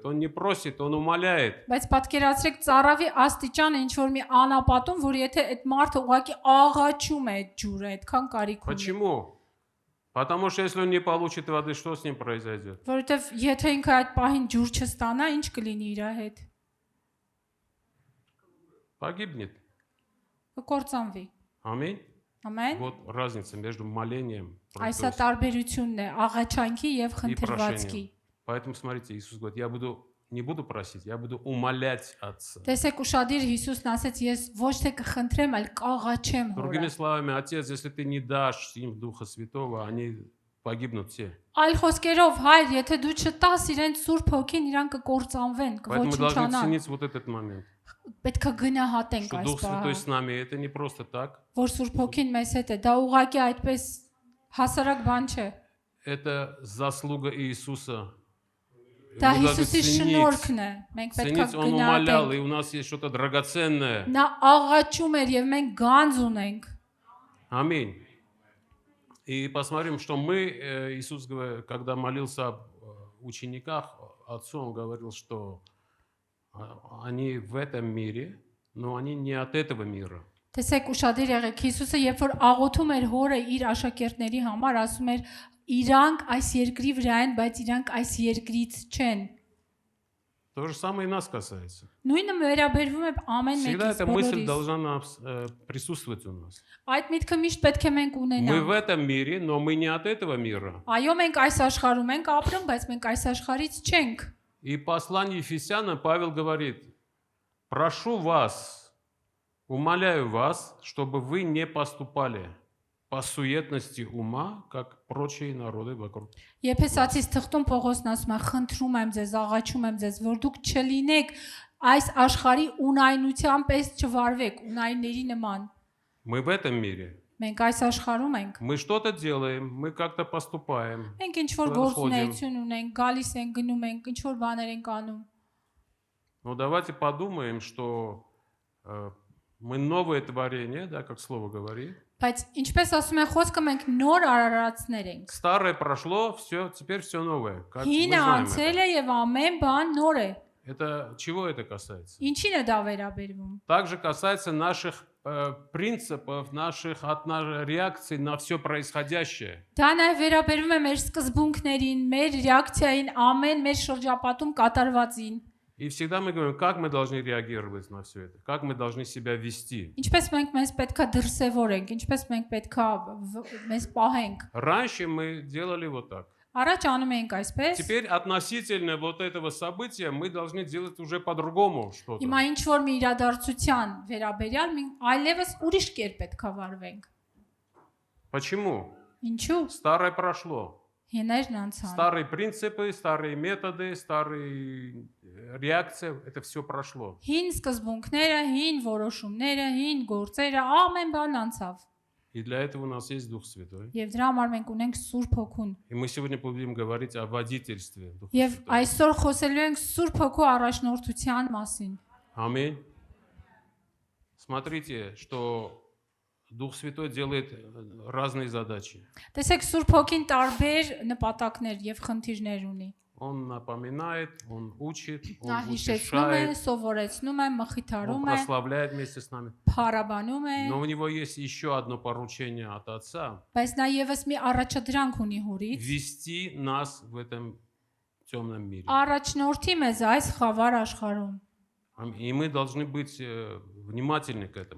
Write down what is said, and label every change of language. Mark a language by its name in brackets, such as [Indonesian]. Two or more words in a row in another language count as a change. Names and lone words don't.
[Russian] Он не просит, он умоляет. [Armenian] Բայց պատկերացրեք ծառավի աստիճանը ինչ որ մի անապատում, որ եթե այդ մարդը ուղակի աղաչում է այդ ջուրը, այդքան կարիք ունի։ [Russian] Почему? Потому что если он не получит воды, что с ним произойдет? [Armenian] Որովհետև եթե ինքը այդ պահին ջուր չստանա, ինչ կլինի իր հետ։ [Russian] Погибнет. [Armenian] Կկործանվի։ [Russian] Аминь. [Armenian] Ամեն։ [Russian] Вот разница между молением [Armenian] Այս է տարբերությունն է աղաչանքի եւ [Russian] и [Armenian] խնդրվածքի։ [Russian] прошением. Поэтому, смотрите, Иисус говорит, я не буду просить, я буду умолять Отца. [Armenian] Տեսեք ուշադիր Հիսուսն ասաց, ես ոչ թե կխնդրեմ, այլ կաղաչեմ [Russian] Другими [Armenian] Հորը։ [Russian] словами, Отец, если ты не дашь им Духа Святого, они погибнут все. [Armenian] Այլ խոսքերով, հայր, եթե դու չտաս իրենց Սուրբ Հոգին, իրանք կկործանվեն, [Russian] Поэтому мы должны [Armenian] կոչնչանան։ [Russian] ценить вот этот момент. [Armenian] Պետք է գնահատենք [Russian] Что [Armenian] այս [Russian] Дух Святой [Armenian] բանը, [Russian] с нами, это не просто так. [Armenian] որ Սուրբ Հոգին մեզ հետ է։ Դա ուղղակի այդպես հասարակ բան չէ։ [Russian] Это заслуга Иисуса. [Armenian] Դա [Russian] Мы должны [Armenian] Հիսուսի [Russian] ценить. [Armenian] շնորհքն է։ Մենք պետք է [Russian] Ценить, Он умолял, [Armenian] գնահատենք։ [Russian] и у нас есть что-то драгоценное. [Armenian] Նա աղաչում էր եւ մենք գանձ унենք։ [Russian] Аминь. И посмотрим, что мы, Иисус, когда молился об учениках, Отцу, Он говорил, что они в этом мире, но они не от этого мира. [Armenian] Տեսեք ուշադիր եղեք, Հիսուսը երբ որ աղոթում էր Հորը իր աշակերտների համար, ասում էր. Իրանք այս երկրի վրա են, բայց իրանք այս երկրից չեն։ [Russian] То же самое и нас касается. [Armenian] Նույնը վերաբերվում է ամեն [Russian] Всегда [Armenian] մեկից [Russian] эта мысль [Armenian] բոլորիս։ [Russian] должна присутствовать у нас. [Armenian] Այդ միտքը միշտ պետք է մենք [Russian] Мы в [Armenian] ունենանք։ [Russian] этом мире, но мы не от этого мира. [Armenian] Այո, մենք այս աշխարհում ենք ապրում, բայց մենք այս աշխարհից չենք։ [Russian] И послание Ефесянам Павел говорит, прошу вас, умоляю вас, чтобы вы не поступали по суетности ума, как прочие народы вокруг. [Armenian] Եփեսացիս թղթում Պողոսն ասում է. խնդրում եմ ձեզ, աղաչում եմ ձեզ, որ դուք չլինեք այս աշխարհի ունայնության պես չվարվեք, ունայնների նման։ [Russian] Мы в этом мире. [Armenian] Մենք այս աշխարհում ենք։ [Russian] Мы что-то делаем, мы как-то поступаем. [Armenian] Մենք ինչ որ գործունեություն ունենք, գալիս ենք, գնում ենք, ինչ որ բաներ ենք անում։ [Russian] Но давайте подумаем, что мы новое творение, да, как слово говорит. [Armenian] Բայց ինչպես ասում են խոսքը, մենք նոր արարածներ ենք։ [Russian] Старое прошло, все, теперь все новое. Как мы [Armenian] Հինը [Russian] знаем [Armenian] անցել [Russian] это. [Armenian] է եւ амեն բան նոր է։ [Russian] Это чего это касается? [Armenian] Ինչին է դա վերաբերվում։ [Russian] Также касается наших принципов, наших реакций на все происходящее. [Armenian] Դա նաև վերաբերվում է մեր սկզբունքներին, մեր ռեակցիային, ամեն մեր շրջապատում կատարվածին։ [Russian] И всегда мы говорим, как мы должны реагировать на все это, как мы должны себя вести. [Armenian] Ինչպես մենք մեզ պետքա դրսևորենք, ինչպես մենք պետքա մեզ պահենք։ [Russian] Раньше мы делали вот так. [Armenian] Առաջ անում էինք այսպես։ [Russian] Теперь относительно вот этого события мы должны делать уже по-другому что-то. [Armenian] Հիմա ինչ որ մի իրադարձության վերաբերյալ մենք այլևս ուրիշ կերպ պետքա վարվենք։ [Russian] Почему? [Armenian] Ինչու՞։ [Russian] Старое прошло. [Armenian] Հիներն անցան։ [Russian] Старые принципы, старые методы, старые реакции, это все прошло. [Armenian] Հին սկզբունքները, հին որոշումները, հին գործերը, ամեն բան անցավ։ [Russian] И для этого у нас есть Дух Святой. Եվ դրա համար մենք ունենք Սուրբ Հոգուն։ И мы сегодня будем говорить о водительстве Духа [Armenian] Եվ [Russian] Святого. [Armenian] այսօր խոսելու ենք Սուրբ Հոգու առաջնորդության մասին։ [Russian] Аминь. Смотрите, что Дух Святой делает разные задачи. [Armenian] Տեսեք Սուրբ Հոգին տարբեր նպատակներ եւ խնդիրներ ունի։ [Russian] Он напоминает, он учит, он [Armenian] Նա հիշեցնում է, [Russian] утешает, [Armenian] սովորեցնում է, [Russian] он [Armenian] մխիթարում է, [Russian] прославляет вместе с нами. [Armenian] փառաբանում է, [Russian] Но у него есть еще одно поручение от Отца [Armenian] բայց նա եւս մի առաջադրանք ունի հորից։ [Russian] вести нас в этом темном мире. [Armenian] Առաջնորդի մեզ այս խավար աշխարհում։ [Russian] И мы должны быть внимательны к этому.